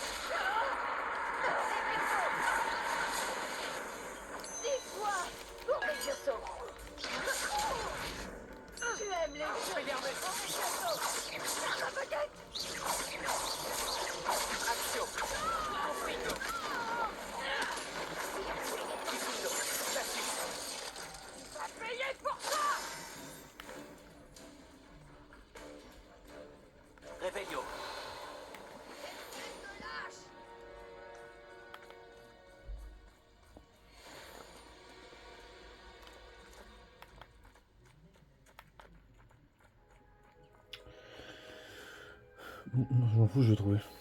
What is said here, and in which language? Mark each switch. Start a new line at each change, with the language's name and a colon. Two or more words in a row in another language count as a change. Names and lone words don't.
French: Tu aimes les jeux. Action. Confringo. Kifundo. Glacius. Réveillon. Je m'en fous, je vais trouver.